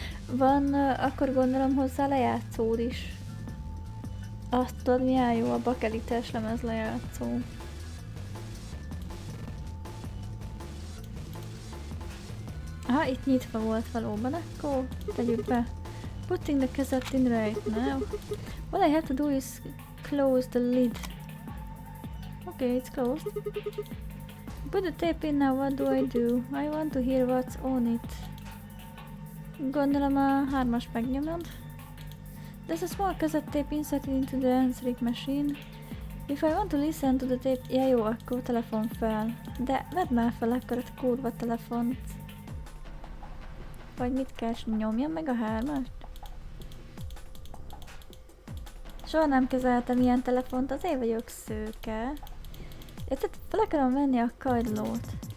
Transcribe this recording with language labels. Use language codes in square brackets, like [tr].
[hu] Van, akkor gondolom hozzá lejátszód is. Azt tudod, milyen jó a bakelites lemez lejátszó. Aha, itt nyitva volt valóban, akkor tegyük be. [en] Putting the cassette in right now. What I have to do is close the lid. Okay, it's closed. Put the tape in now, what do I do? I want to hear what's on it. [hu] Gondolom a 3-as megnyomod. [en] There's a small cassette tape inserted into the answering machine. If I want to listen to the tape... [hu] Ja jó, akkor telefon fel. De vedd már fel akkor a kurva telefont. Vagy mit kell, nyomjam meg a 3-ast? Soha nem kezeltem ilyen telefont, azért vagyok szőke. Érted, fel akarom venni a kagylót.